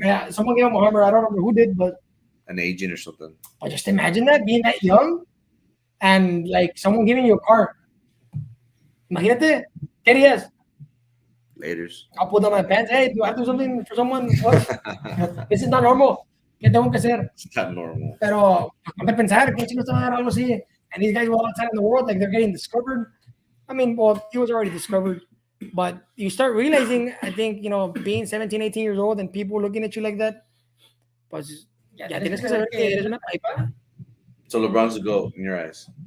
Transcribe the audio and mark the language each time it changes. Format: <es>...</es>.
<en>Yeah, someone gave him a Hummer. I don't remember who did, but an agent or something. But just imagine that, being that young and like someone giving you a car.</en> <es>Imagínate, ¿qué harías?</es> <en>Laters. I'll put down my pants. Hey, do I do something for someone? What? This is not normal.</en> <es>¿Qué tengo que hacer?</es> <en>It's not normal.</en> <es>Pero, ponte a pensar, ¿qué chicos están algo así?</es> <en>And these guys go outside in the world, like they're getting discovered. I mean, well, he was already discovered. But you start realizing, I think, being 17, 18 years old and people looking at you like that,</en> <es>pues ya tienes que saber que eres una pipa.</es> <en>So LeBron's a GOAT in your eyes?</en>